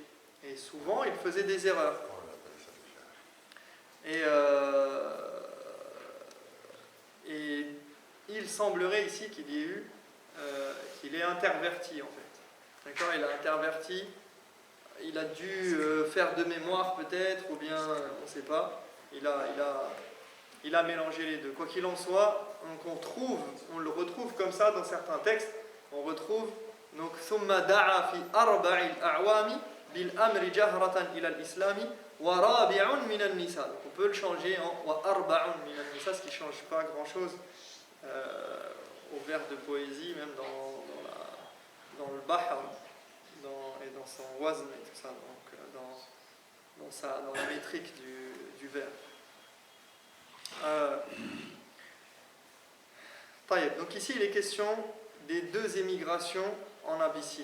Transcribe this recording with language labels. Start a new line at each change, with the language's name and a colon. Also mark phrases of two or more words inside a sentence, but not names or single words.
French: Et souvent ils faisaient des erreurs. Et il semblerait ici qu'il ait interverti en fait. D'accord, il a interverti, il a dû faire de mémoire peut-être, ou bien on ne sait pas. Il a mélangé les deux. Quoi qu'il en soit, on le retrouve comme ça dans certains textes. On retrouve donc
Arabic: ثم دعا في أربع الأعوام بالأمر جهرة إلى الإسلام ورابع من النساء.
French: Donc on peut le changer en
Arabic: وأربع من النساء,
French: ce qui change pas grand-chose au vers de poésie, même dans le bahr et dans son wazn et tout ça, donc dans la métrique du vers. Donc ici il est question des 2 émigrations en Abyssinie.